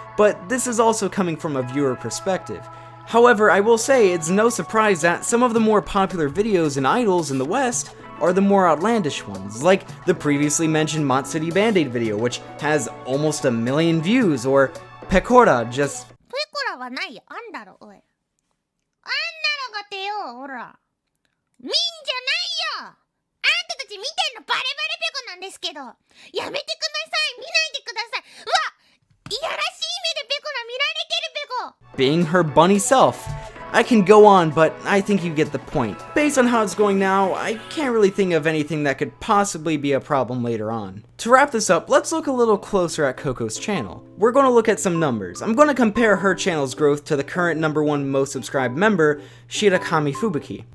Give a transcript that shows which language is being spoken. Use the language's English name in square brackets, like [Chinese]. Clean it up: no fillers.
[English] But this is also coming from a viewer perspective. However, I will say it's no surprise that some of the more popular videos in idols in the West are the more outlandish ones, like the previously mentioned Mott City Band-Aid video, which has almost 1 million views, or Pecora just... [Japanese] ペコラはないよ、あんだろ、おい。あんだろがてよ、ほら。見んじゃないよ。あんたたち見てんのバレバレペコなんですけど。やめてください、見ないでください。うわ、いやらしい目でペコラ見られてるペコ。 [English] being her bunny self. I can go on, but I think you get the point. Based on how it's going now, I can't really think of anything that could possibly be a problem later on. To wrap this up, let's look a little closer at Coco's channel. We're going to look at some numbers. I'm going to compare her channel's growth to the current #1 most subscribed member, Shirakami Fubuki.